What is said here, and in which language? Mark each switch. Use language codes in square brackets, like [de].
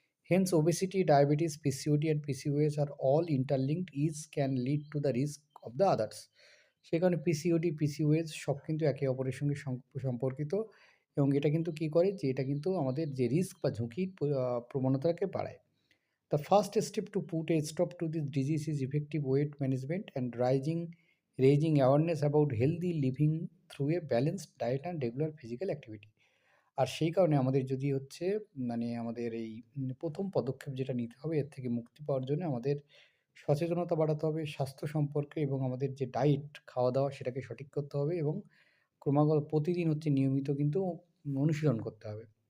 [en] Hence obesity, diabetes, PCOD and PCOS are all interlinked, each can lead to the risk of the others. [bn] সেই কারণে PCOD, PCOS সব কিন্তু একে অপরের সঙ্গে সম্পর্কিত, এবং এটা কিন্তু কী করে যে এটা কিন্তু আমাদের যে রিস্ক বা ঝুঁকির প্রবণতাকে বাড়ায়। [en] The first step to put a stop to this disease is effective weight management and raising awareness about healthy living through a balanced diet and regular physical activity. [bn] আর সেই কারণে আমাদের যদি হচ্ছে মানে আমাদের এই প্রথম পদক্ষেপ যেটা নিতে হবে এর থেকে মুক্তি পাওয়ার জন্য আমাদের সচেতনতা বাড়াতে হবে স্বাস্থ্য সম্পর্কে, এবং আমাদের যে ডায়েট খাওয়া দাওয়া সেটাকে সঠিক করতে হবে, এবং ক্রমাগত প্রতিদিন হচ্ছে নিয়মিত কিন্তু অনুশীলন করতে হবে।